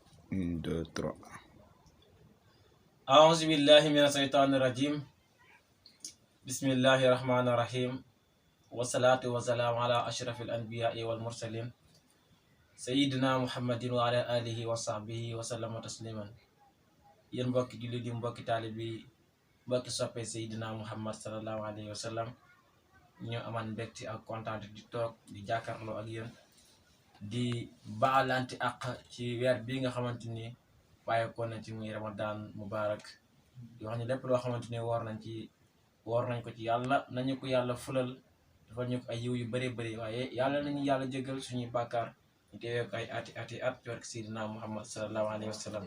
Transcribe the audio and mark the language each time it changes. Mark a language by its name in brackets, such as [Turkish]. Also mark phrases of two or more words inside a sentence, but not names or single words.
[Arabic] 1, 2, 3. أعوذ بالله من الشيطان الرجيم. بسم الله الرحمن الرحيم. والصلاة والسلام على أشرف الأنبياء والمرسلين سيدنا محمد وعلى آله وصحبه وسلم تسليما. [Wolof] yéen mbokki jullit yi mbokki taalib yi mbokki soppe Seydina Muhammad [Arabic] صلى الله عليه وسلم [Wolof] ñu amaan mbégte ak kontaan di toog di jàkkaarloo ak yéen di baalanti àq ci weer bii nga xamante ni bàyyeekoo nañ ci muy [Arabic] رمضان مبارك [Wolof] di wax ni lépp loo xamante ni woor nañ ko ci yàlla nañu ko yàlla fulal dafa ñu ko ay yiw yu bëree bëri waaye yàlla nañu yàlla jégal suñuy bàkkaar ñu teewee ko ay ati at ci barke Seydina Muhammad [Arabic] صلى الله عليه وسلم.